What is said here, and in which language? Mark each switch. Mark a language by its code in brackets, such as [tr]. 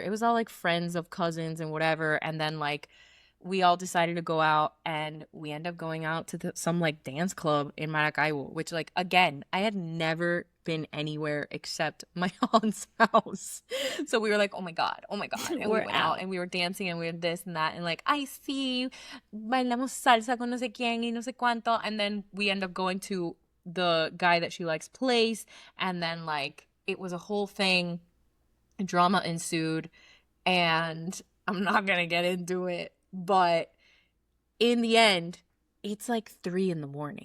[en] It was all like friends of cousins and whatever. And then like we all decided to go out, and we ended up going out to some like dance club in Maracaibo, which, like, again, I had never been anywhere except my aunt's house. So we were like, oh my God. And we went out and we were dancing and we were this and that. And like, [es] ay, sí, bailamos salsa con no sé quién y no sé cuánto. [en] And then we end up going to the guy that she likes' place. And then like, it was a whole thing. Drama ensued. And I'm not going to get into it. But in the end, it's like 3 a.m.